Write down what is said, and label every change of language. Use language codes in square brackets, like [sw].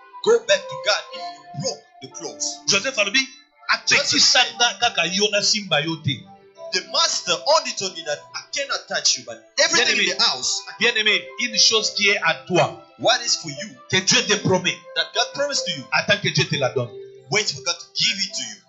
[en] Go back to God if you broke the clothes. [ln] Joseph alobi apekisanga kaka yo na simba yo te. [en] The master only told me that I cannot touch you, but everything in the house, [fr] Bien-aimé, une chose qui est à toi, [en] what is for you, [fr] que Dieu te promet, [en] that God promised to you, [fr] attends que Dieu te la donne. [en] wait for God to give it to you.